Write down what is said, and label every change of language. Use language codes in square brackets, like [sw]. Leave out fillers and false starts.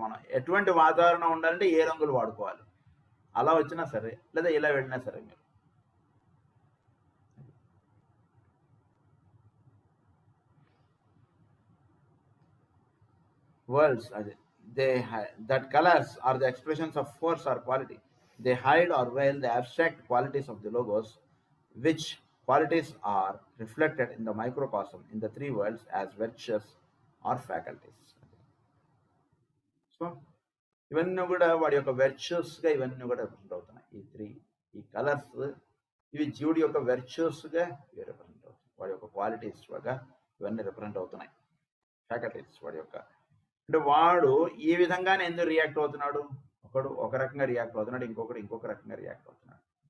[te] మనం ఎటువంటి వాతావరణం ఉండాలంటే ఏ రంగులు వాడుకోవాలి, అలా వచ్చినా సరే లేదా ఇలా వెళ్ళినా సరే మీరు [en] words that colors are the expressions of force or quality. They hide or veil the abstract qualities of the logos, which qualities are reflected in the microcosm in the 3 worlds as virtues or faculties. [te] So ఇవన్నీ కూడా వాడి యొక్క వెర్చ్యూస్గా ఇవన్నీ కూడా represent అవుతున్నాయి. ఈ colours ఇవి జీవుడి యొక్క వెర్చ్యూస్గా ఇవి రిప్రజెంట్ అవుతున్నాయి. వాడి యొక్క క్వాలిటీస్గా ఇవన్నీ రిప్రజెంట్ అవుతున్నాయి. ఫ్యాకల్టీస్ వాడి యొక్క, అంటే వాడు ఈ విధంగానే ఎందుకు రియాక్ట్ అవుతున్నాడు, ఒకడు ఒక రకంగా రియాక్ట్ అవుతున్నాడు, ఇంకొక రకంగా రియాక్ట్ అవుతున్నాడు.